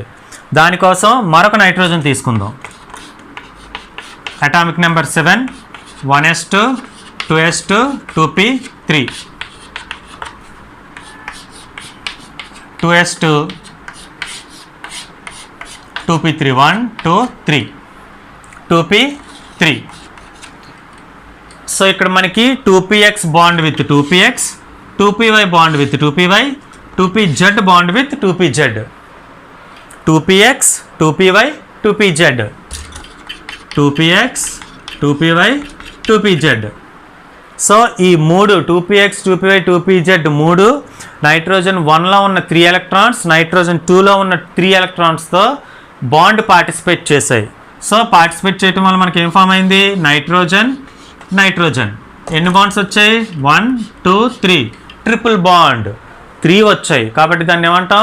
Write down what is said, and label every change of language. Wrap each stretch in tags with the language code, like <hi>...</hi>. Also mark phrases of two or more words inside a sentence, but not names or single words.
<te>దానికోసం మరొక నైట్రోజన్ తీసుకుందాం.</te> <en>atomic number</en> <te>7, 1s2, 2s2, 2p3, 2s2, 2p3, 1 2 3, 2p3. సో ఇక్కడ మనకి 2px</te> <en>bond with</en> <te>2px, 2py</te> <en>bond with</en> <te>2py, 2pz</te> <en>bond with</en> <te>2pz. 2px 2py 2pz 2px 2py 2pz. సో ఈ మూడు 2px 2py 2pz మూడు నైట్రోజన్ 1లో ఉన్న 3 ఎలక్ట్రాన్స్, నైట్రోజన్ 2లో ఉన్న 3 ఎలక్ట్రాన్స్తో</te> <en>bond participate</en> <te>చేశాయి. సో పార్టిసిపేట్ చేయటం వల్ల మనకి ఏం ఫామ్ అయింది? నైట్రోజన్ నైట్రోజన్. ఎన్ని బాండ్స్ వచ్చాయి? 1 2 3</te> <en>triple bond</en> <te>3 వచ్చాయి కాబట్టి దాన్ని ఏమంటాం?</te>